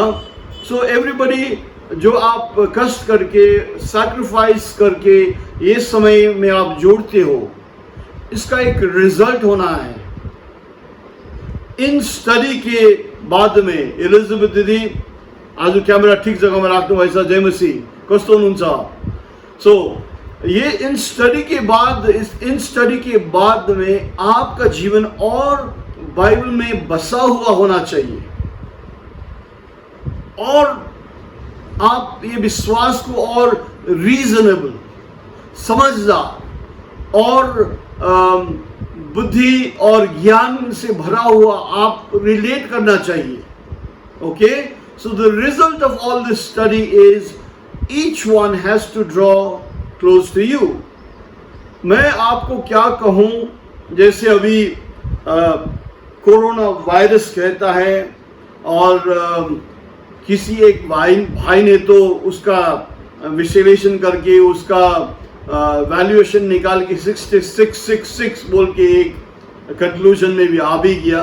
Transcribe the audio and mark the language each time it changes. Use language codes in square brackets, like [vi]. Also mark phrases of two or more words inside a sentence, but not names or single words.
[en] so everybody, [hi] जो आप कष्ट करके, सैक्रिफाइस करके ये समय में आप जोड़ते हो, इसका एक रिजल्ट होना है। इन स्टडी के बाद में एलिजाबेथ दीदी, आज कैमरा ठीक जगह में [ne] राख्नु भएछ, जय मसीह, कस्तो हुनुहुन्छ? [hi] सो ये इन स्टडी के बाद में आपका जीवन और बाइबल में बसा हुआ होना चाहिए, और आप ये विश्वास को और रीजनेबल, समझदार और बुद्धि और ज्ञान से भरा हुआ आप रिलेट करना चाहिए। [en] Okay, so the result of all this study is each one has to draw close to you. [hi] मैं आपको क्या कहूं, जैसे अभी कोरोना वायरस कहता है, और किसी एक भाई ने तो उसका विश्लेषण करके उसका वैल्यूएशन निकाल के 6666 बोल के एक कंक्लूजन में भी आ भी गया।